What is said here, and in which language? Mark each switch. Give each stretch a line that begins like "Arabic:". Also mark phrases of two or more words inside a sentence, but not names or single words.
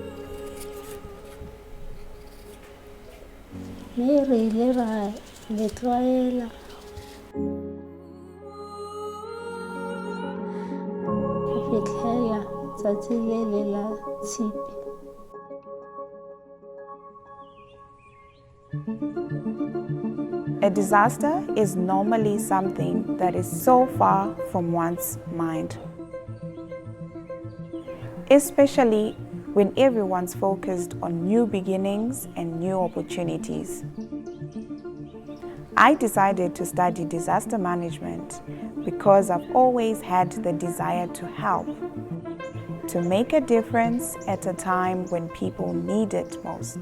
Tswana: Mme re ile ra le tlwaela go fitlhela tsatsi le le la tshipi.
English: A disaster is normally something that is so far from one's mind, especially when everyone's focused on new beginnings and new opportunities. I decided to study disaster management because I've always had the desire to help, to make a difference at a time when people need it most.